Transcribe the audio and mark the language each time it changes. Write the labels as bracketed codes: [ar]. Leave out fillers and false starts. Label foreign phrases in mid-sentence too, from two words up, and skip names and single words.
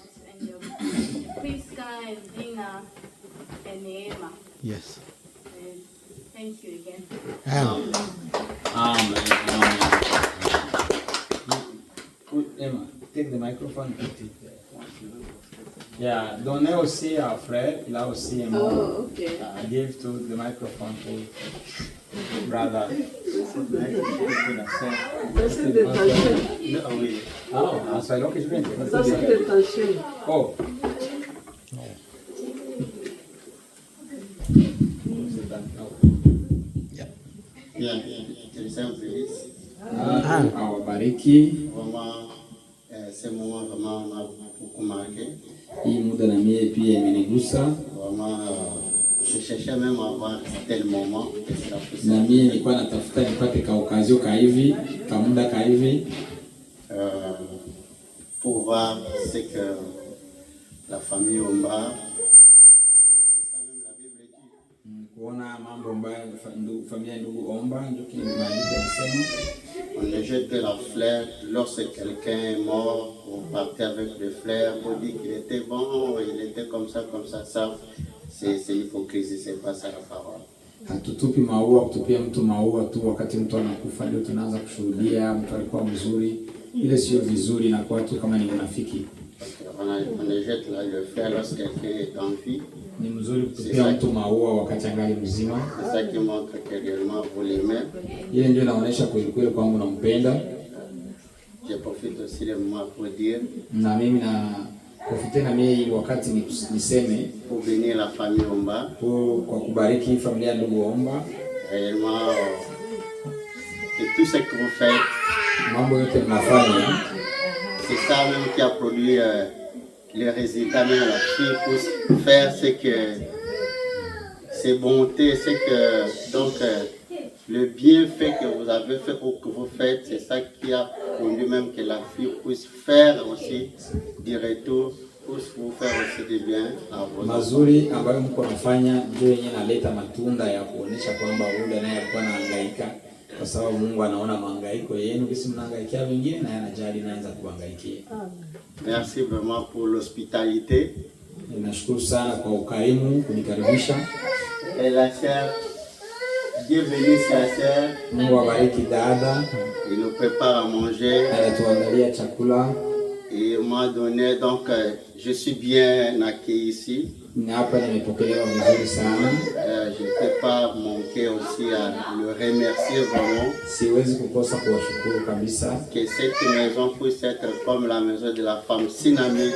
[en] And your Priska and Dina and Neema. Yes. And thank you again. Amen. Emma, take the microphone. Put it there. Yeah, [fr] donnez aussi à frère, il a aussi un mot. [en] Oh, okay. Give to the microphone to brother. [fr] Ça s'est détaché. Ah, c'est alors que je viens. Ça s'est détaché. Oh. Bien, Christian Félix. [sw] Awabariki. [fr] Vraiment, ce moment vraiment m'a beaucoup marqué. [sw] Hii muda na mie pia imenigusa. [fr] Vraiment, je cherchais même à avoir tel moment que c'est la [sw] Na [fr] possible. [sw] mie nilikuwa natafuta nipate ka okazio ka hivi, ka muda ka hivi. [fr] Pour voir ce que la famille Omba, parce que c'est ça même la Bible dit. [sw] Kuona mambo ambayo familia ya ndugu Omba ndio kile maandiko yanasema. [fr] On ne jette que la fleur lorsque quelqu'un est mort, on partait avec les fleurs, on dit qu'il était bon, il était comme ça, ça. C'est hypocrisie, c'est pas ça la parole. [sw] Hatutupi maua, kutupia mtu maua tu wakati mtu anakufa ndio tunaanza kushuhudia mtu alikuwa mzuri. Ile sio vizuri na kwa tu kama ni unafiki. [fr] On ne jette là le fleur lorsque quelqu'un est en vie. [sw] Ni mzuri kutupia mtu maua wakati angali mzima. [fr] C'est ça qui montre que réellement vous l'aimez. [sw] Ile ndio inaonyesha kweli kweli kwamba unampenda. [fr] Je profite aussi le moment pour dire. [sw] Na mimi na profite na mimi wakati niseme [fr] Pour bénir la famille Omba. [sw] kwa kubariki familia ya ndugu Omba. [fr] réellement que tout ce que vous faites, c'est ça même qui a produit les résultats même à la fille pour faire ce que ces bontés, c'est que donc le bienfait que vous avez fait ou que vous faites, c'est ça qui a conduit même que la fille puisse faire aussi du retour, puisse vous faire aussi du bien à vos [sw] mazuri ambayo mko nafanya ndio yenyewe naleta matunda ya kuonesha kwamba ule naye alikuwa anahangaika, kwa sababu Mungu anaona mahangaiko yenu, kisi mnahangaikia wengine na anajali naanza kuhangaikia. [fr] Merci vraiment pour l'hospitalité. [sw] Nashukuru sana kwa ukarimu kunikaribisha. [fr] Et la sœur, Dieu bénisse la sœur. [sw] Mungu abariki dada. [fr] Il nous prépare à manger. [sw] Anatuandalia chakula. [fr] Et il m'a donné, donc je suis bien accueilli ici. Je ne peux pas manquer aussi à le remercier vraiment. Que cette maison puisse être comme la maison de la femme Sinamite.